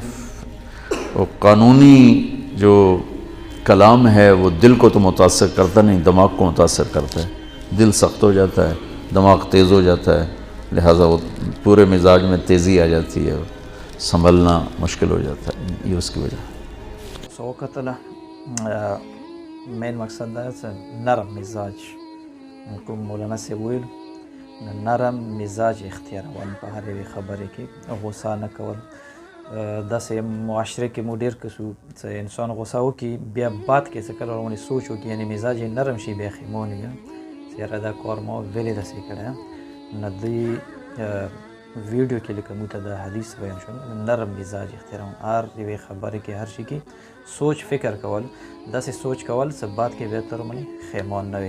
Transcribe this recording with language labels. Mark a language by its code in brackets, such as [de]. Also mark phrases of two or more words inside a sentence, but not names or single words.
[ur] وہ قانونی جو کلام ہے وہ دل کو تو متاثر کرتا نہیں، دماغ کو متاثر کرتا ہے. دل سخت ہو جاتا ہے، دماغ تیز ہو جاتا ہے، لہٰذا وہ پورے مزاج میں تیزی آ جاتی ہے، سنبھلنا مشکل ہو جاتا ہے. یہ اس کی وجہ. [ps] سو قتل مین مقصد دا نرم مزاج کوم مولانا سے ویل نرم مزاج اختیارول په هر یوې خبرې کې غوسه نه کول. داسې معاشره کې مو ډېر کسو چې انسان غوسه وکړي بیا بعد کې څه کله ورونه سوچ وکړي یعنی مزاج یې نرم شي بیا خیمونیږه چې یاره دا کار ما ولې داسې کړی نه دی ویڈیو کې لکه موږ ته د حدیث بیان شول نرم مزاج اختیارول هر یوې خبرې کې هر شي کې سوچ فکر کول داسې سوچ کول چې بعد کې بیا تر باندې خیمان نه وي.